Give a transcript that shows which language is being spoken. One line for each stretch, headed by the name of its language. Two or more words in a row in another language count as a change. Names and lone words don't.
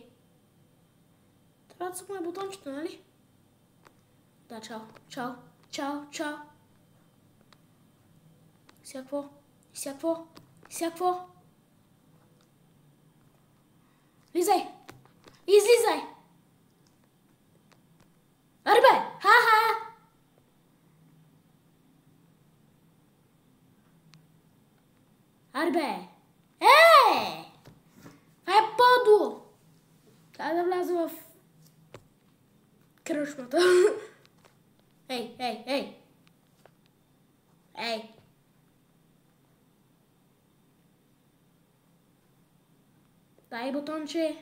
Bulgarian: Трябва да цъкна бутончето, нали? Да, чао. Сега какво? Влизай! Излизай! Арбе! Ха-ха! Арбе! Това е подло! Трябва да вляза в кръшмата. Ей! Дай бутонче.